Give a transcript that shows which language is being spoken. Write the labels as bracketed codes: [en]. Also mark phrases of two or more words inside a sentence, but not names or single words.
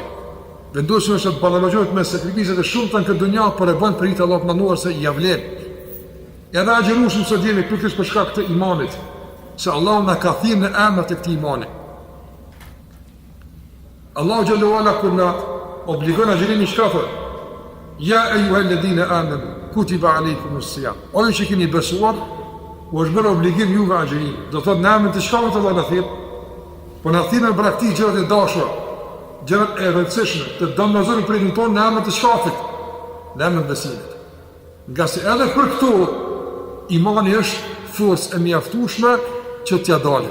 [sq] Vendosin është të ballafaqohet me sakrificët e shumta në këtë dunjë, por e bën për hir të Allahut mënduar se ja vlen. Edhe agjërueshëm sot jemi pikërisht për shkak të imanit, se Allahu na ka thënë në emër të këtij imani. [ar] الله جل علا [sq] kur na obligon agjërimin çka thotë? [ar] يا أيها الذين آمنوا كتب عليكم الصيام. [sq] O ju që keni besuar, u është bërë obligim juve agjërim. Do thotë në emër të çka të Allah na thirr? Po na thirr në praktikë gjërat e dashura, gjërat e rëndësishme, të domosdoshme për jetën tonë në emër të shkafit, në emër të besimit. Nga se edhe për këto imani është forcë e mjaftueshme që t'ja dalë.